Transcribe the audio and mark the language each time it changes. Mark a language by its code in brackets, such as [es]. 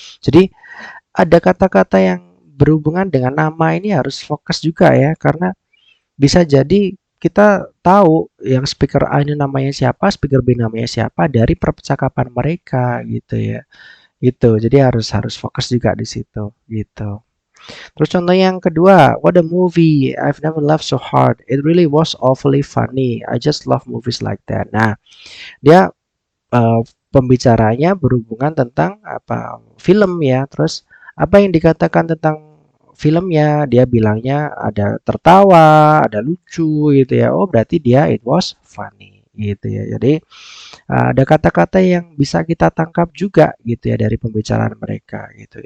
[id] Jadi ada kata-kata yang berhubungan dengan nama ini harus fokus juga ya, karena bisa jadi kita tahu yang speaker A ini namanya siapa, speaker B namanya siapa dari percakapan mereka gitu ya. Itu. Jadi harus harus fokus juga di situ gitu. Terus contoh yang kedua, [en] what a movie. I've never laughed so hard. It really was awfully funny. I just love movies like that. [id] Nah, dia pembicaranya berhubungan tentang apa? Film ya. Terus apa yang dikatakan tentang filmnya? Dia bilangnya ada tertawa, ada lucu gitu ya. Oh, berarti dia [en] it was funny [id] gitu ya. Jadi ada kata-kata yang bisa kita tangkap juga gitu ya dari pembicaraan mereka gitu.